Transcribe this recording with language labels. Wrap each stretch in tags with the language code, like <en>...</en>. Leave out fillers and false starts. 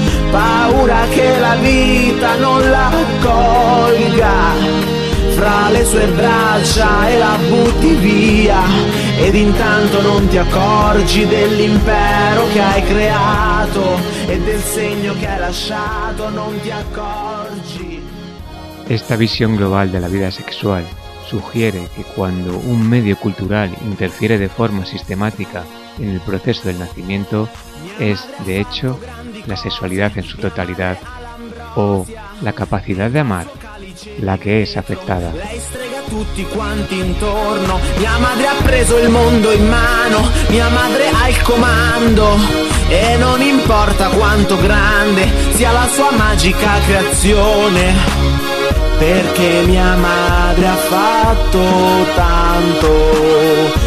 <it>paura che la vita non la colga fra le sue braccia e la butti via ed intanto non ti accorgi dell'impero che hai creato e del segno che hai lasciato, non ti accorgi.</it> <es>Esta visión global de la vida sexual sugiere que cuando un medio cultural interfiere de forma sistemática en el proceso del nacimiento es, de hecho, la sexualidad en su totalidad o la capacidad de amar la que es afectada.</es> <it>Lei strega tutti quanti intorno. Mia madre ha preso il mondo in mano. Mia madre ha il comando. E non importa quanto grande sia la sua magica creazione. Perché mia madre ha fatto tanto.</it>